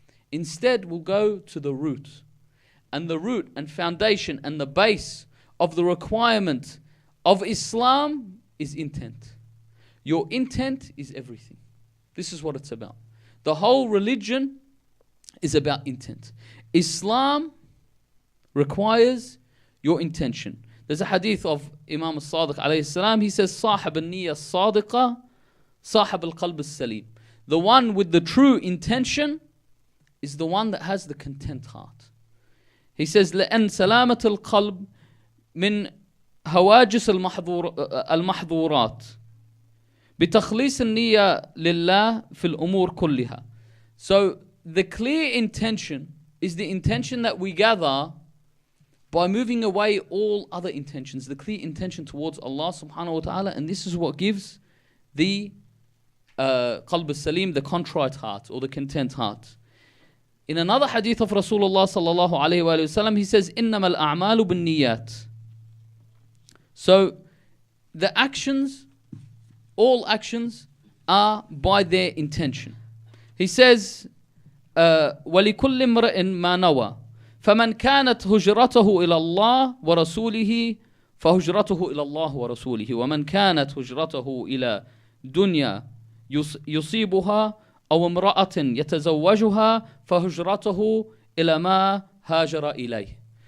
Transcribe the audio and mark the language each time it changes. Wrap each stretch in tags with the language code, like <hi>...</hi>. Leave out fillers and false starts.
<en>Instead, we'll go to the root. And the root and foundation and the base of the requirement of Islam is intent. Your intent is everything. This is what it's about. The whole religion is about intent. Islam requires your intention. There's a hadith of Imam al-Sadiq alayhi salam. He says,</en> <ar>صاحب النية الصادقة صاحب القلب السليم.</ar> <en>The one with the true intention is the one that has the content heart. He says,</en> <ar>لأن سلامة القلب من هواجس المحظورات بتخليص النية لله في الأمور كلها.</ar> <en>So the clear intention is the intention that we gather by moving away all other intentions, the clear intention towards Allah subhanahu wa ta'ala, and this is what gives the qalb al-salim, the contrite heart or the content heart. In another hadith of Rasulullah sallallahu alayhi wa sallam, he says,</en> <ar>إِنَّمَا الْأَعْمَالُ بِالنِّيَّاتِ.</ar> <en>So the actions, all actions are by their intention. He says,</en> <ar>وَلِكُلِّ امْرِئٍ مَّا نَوَى فمن كانت هجرته إلى الله ورسوله فهجرته إلى الله ورسوله ومن كانت هجرته إلى دنيا يصيبها أو امرأة يتزوجها فهجرته إلى ما هاجر إليه.</ar>